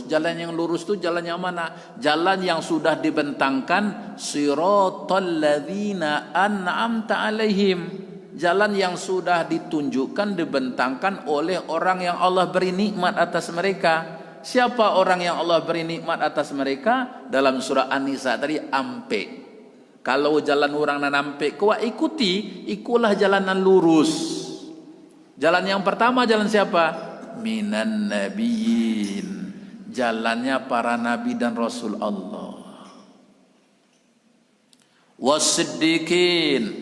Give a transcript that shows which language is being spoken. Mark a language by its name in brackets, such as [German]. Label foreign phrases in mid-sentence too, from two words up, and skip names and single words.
[Indonesian] Jalan yang lurus itu jalan yang mana? Jalan yang sudah dibentangkan [Arabic] صراط الذين أنعمت عليهم. [Indonesian] Jalan yang sudah ditunjukkan, dibentangkan oleh orang yang Allah beri nikmat atas mereka. Siapa orang yang Allah beri nikmat atas mereka? [Minangkabau] Dalam surah An-Nisa tadi, ampe. Kalau jalan orang nan ampe, kau ikuti, ikulah jalanan lurus. [Indonesian] Jalan yang pertama, jalan siapa? [Arabic] من النبيين. [Indonesian] Jalannya para nabi dan rasul Allah. [Arabic] والصديقين.